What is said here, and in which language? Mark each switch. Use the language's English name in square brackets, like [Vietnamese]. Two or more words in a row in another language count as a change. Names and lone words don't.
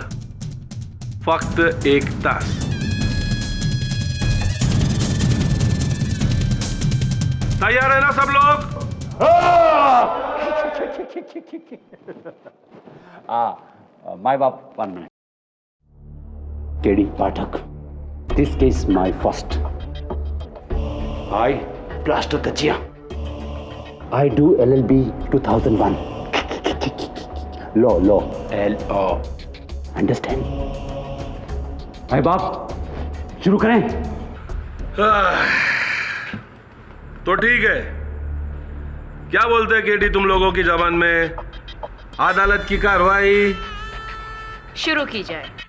[Marathi] फक्त एक तास। [Hindi] तैयार है ना सब लोग? [Marathi] माय बाप 1 minute. केडी पाठक, [English] this case my first. I Plaster Kachia. I do LLB 2001. Law. L-O. Understand? [Hindi] भाई बाप, शुरू करें? तो ठीक है, क्या बोलते हैं केडी तुम लोगों की जबान में? अदालत की कार्रवाई शुरू की जाए।